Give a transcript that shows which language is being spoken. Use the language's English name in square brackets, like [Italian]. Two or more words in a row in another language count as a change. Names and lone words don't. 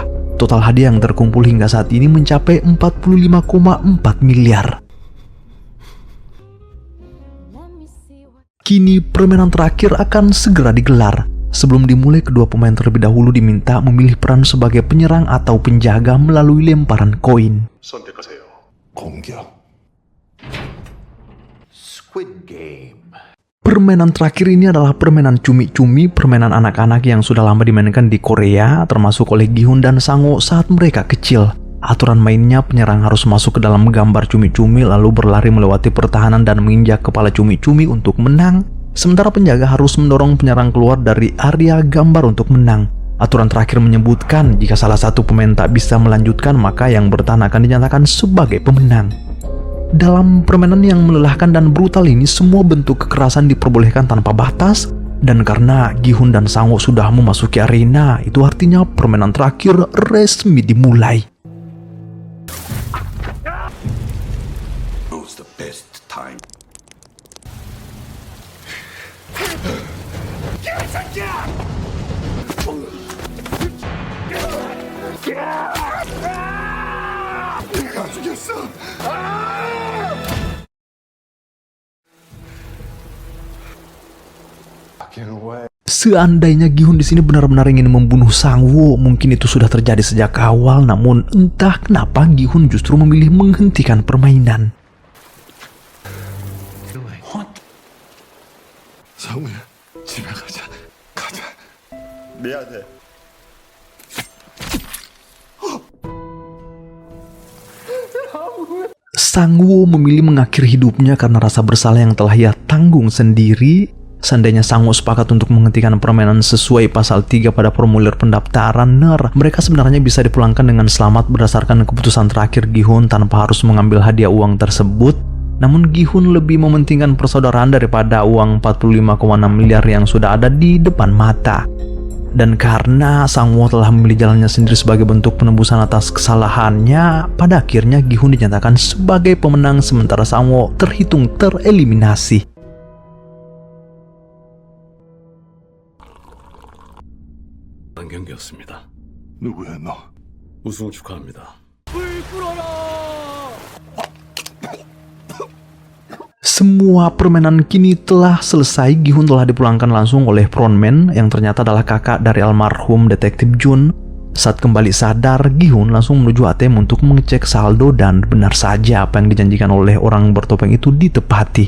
[Indonesian] Total hadiah yang terkumpul hingga saat ini mencapai 45,4 miliar. Kini permainan terakhir akan segera digelar. Sebelum dimulai, kedua pemain terlebih dahulu diminta memilih peran sebagai penyerang atau penjaga melalui lemparan koin. [Korean] 선택하세요. 공격. Squid Game. [Indonesian] Permainan terakhir ini adalah permainan cumi-cumi, permainan anak-anak yang sudah lama dimainkan di Korea, termasuk oleh Gi-hun dan Sang-woo saat mereka kecil. Aturan mainnya, penyerang harus masuk ke dalam gambar cumi-cumi lalu berlari melewati pertahanan dan menginjak kepala cumi-cumi untuk menang. Sementara penjaga harus mendorong penyerang keluar dari area gambar untuk menang. Aturan terakhir menyebutkan jika salah satu pemain tak bisa melanjutkan, maka yang bertahan akan dinyatakan sebagai pemenang. Dalam permainan yang melelahkan dan brutal ini, semua bentuk kekerasan diperbolehkan tanpa batas. Dan karena Gi-hun dan Sang-woo sudah memasuki arena, itu artinya permainan terakhir resmi dimulai. [English] Now's the best time. [Korean] 내가 죽였어. [Indonesian] Seandainya Gi-hun di sini benar-benar ingin membunuh Sang-woo, mungkin itu sudah terjadi sejak awal. Namun entah kenapa Gi-hun justru memilih menghentikan permainan. [Korean] 성우야, 집에 가자. 가자. 미안해. [Indonesian] Sang-woo memilih mengakhiri hidupnya karena rasa bersalah yang telah ia tanggung sendiri. Seandainya Sang-woo sepakat untuk menghentikan permainan sesuai pasal 3 pada formulir pendaftaran NER, mereka sebenarnya bisa dipulangkan dengan selamat berdasarkan keputusan terakhir Gi-hun tanpa harus mengambil hadiah uang tersebut. Namun Gi-hun lebih mementingkan persaudaraan daripada uang 45,6 miliar yang sudah ada di depan mata. Dan karena Sang-woo telah memilih jalannya sendiri sebagai bentuk penebusan atas kesalahannya, pada akhirnya Gi-hun dinyatakan sebagai pemenang sementara Sang-woo terhitung tereliminasi. [Korean] 경기였습니다. 누구야 너? 우승 축하합니다. [Indonesian] Semua permainan kini telah selesai. Gi-hun telah dipulangkan langsung oleh frontman yang ternyata adalah kakak dari almarhum detektif Jun. Saat kembali sadar, Gi-hun langsung menuju ATM untuk mengecek saldo dan benar saja apa yang dijanjikan oleh orang bertopeng itu ditepati.